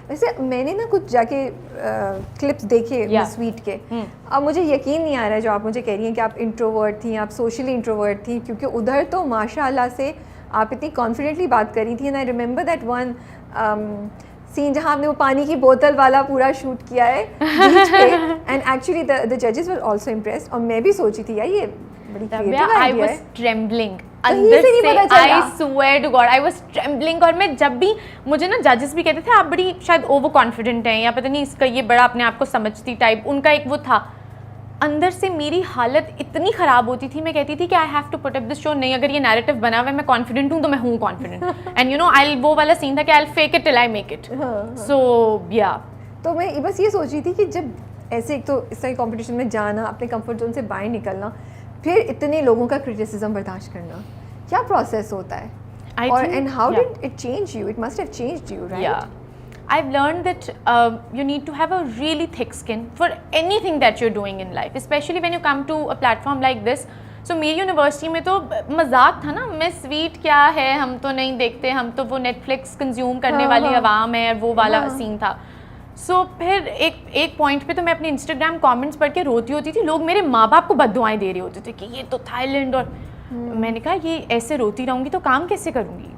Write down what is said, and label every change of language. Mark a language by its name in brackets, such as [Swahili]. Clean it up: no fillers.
[Urdu] ویسے میں نے نا کچھ جا کے کلپس دیکھے سویٹ کے, اب مجھے یقین نہیں آ رہا ہے جو آپ مجھے کہہ رہی ہیں کہ آپ انٹروورٹ تھیں, آپ سوشلی انٹروورٹ تھیں, کیونکہ ادھر تو ماشاء اللہ سے آپ اتنی کانفیڈنٹلی بات کر رہی تھیں. [English] and I remember that one scene [Urdu] جہاں آپ نے وہ پانی کی بوتل والا پورا شوٹ کیا ہے بیچ پہ, [English] and actually the ججز were also impressed, [Urdu] اور میں بھی سوچی تھی یار یہ بڑی کریٹو آئیڈیا ہے. ٹریمبلنگ اندر سے, [English] I swear to God I was trembling. [Urdu] اور میں جب بھی, مجھے نا ججز بھی کہتے تھے آپ بڑی شاید اوور کانفیڈنٹ ہیں, یا پتہ نہیں اس کا یہ بڑا اپنے آپ کو سمجھتی ٹائپ, ان کا ایک وہ تھا. اندر سے میری حالت اتنی خراب ہوتی تھی, میں کہتی تھی کہ [English] I have to put up this show. [Urdu] نہیں, اگر یہ نیریٹو بنا ہوا ہے, میں کانفیڈنٹ ہوں تو میں ہوں کانفیڈنٹ. اینڈ یو نو آئی, وہ والا سین تھا کہ [English] I fake it till I make it. So یا [Urdu] تو میں بس یہ سوچ رہی تھی کہ جب ایسے ایک تو اس طرح کمپٹیشن میں جانا, اپنے کمفرٹ زون سے باہر نکلنا, پھر اتنے لوگوں کا کرٹیسزم برداشت کرنا, کیا پروسیس ہوتا ہے, اور [English] And how did it change you? It must have changed you, right? I've learned that you need to have a really thick skin for anything that you're doing in life, especially when you come to a platform like this. [Urdu] So میری university میں تو مذاق تھا نا, میں sweet کیا ہے, ہم تو نہیں دیکھتے, ہم تو وہ نیٹ فلکس کنزیوم کرنے والی عوام ہے, وہ والا سین تھا. سو پھر ایک پوائنٹ پہ تو میں اپنے انسٹاگرام کامنٹس پڑھ کے روتی ہوتی تھی, لوگ میرے ماں باپ کو بد دعائیں دے رہے ہوتے تھے کہ یہ تو تھائی لینڈ, اور میں نے کہا یہ ایسے روتی رہوں گی تو کام کیسے کروں گی.